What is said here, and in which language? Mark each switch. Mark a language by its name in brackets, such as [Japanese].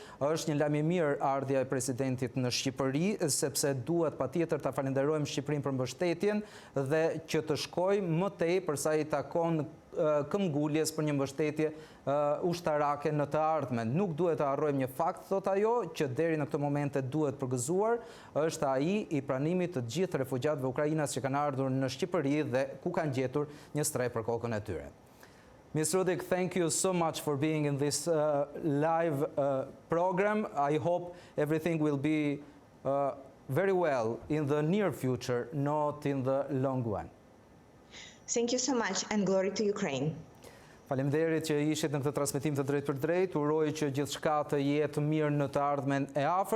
[Albanian] Është një lajm I mirë ardhja e presidentit në Shqipëri, sepse duhet patjetër ta falenderojmë Shqipërinë për mbështetjen dhe që të shkojë më tej për sa I takon këmbguljes për një mbështetje ushtarake në të ardhmen. Nuk duhet të harrojmë një fakt, thot ajo, që deri në këtë momente duhet përgëzuar, është ai I pranimit të gjithë refugjatëve ukrainas që kanë ardhur në Shqipëri dhe ku kanë gjetur një streh për kokën e tyre. [English] Ms. Rudik, thank you so much for being in this live program. I hope everything will be very well in the near future, not in the long one. Thank you so much, and glory to Ukraine. [Albanian] Faleminderit që ishit në këtë transmetim të drejt për drejt. Uroj që gjithçka të jetë mirë në të ardhmen e afërt.